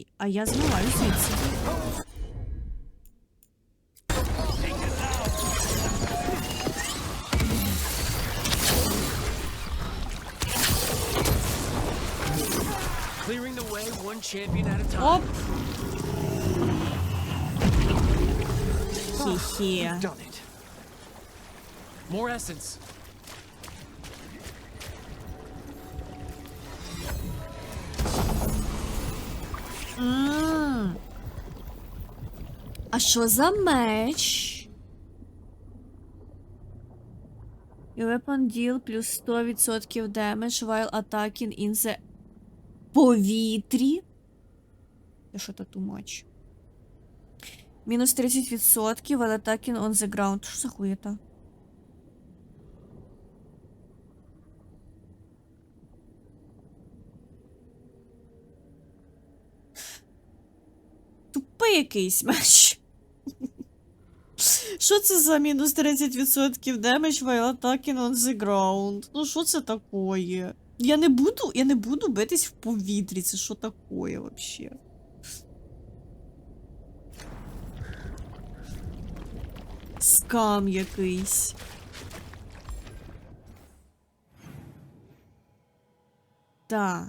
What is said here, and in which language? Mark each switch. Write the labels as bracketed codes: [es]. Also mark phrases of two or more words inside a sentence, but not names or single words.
[uk] А я змиваю звідси. Оп! Хі-хі. [en] More essence. [uk] А що за меч? [en] Your weapon deal плюс 100% damage while attacking in the повітрі. [uk] Це що то [en] too much? Мінус 30% while attacking on the ground. [uk] Що за хуєта? Тупий якийсь меч. Що це за мінус [en] 30% damage while attacking on the ground? [uk] Ну що це такое? Я не буду битись в повітрі. Це що [ru] такое вообще? [uk] Скам якийсь. Так.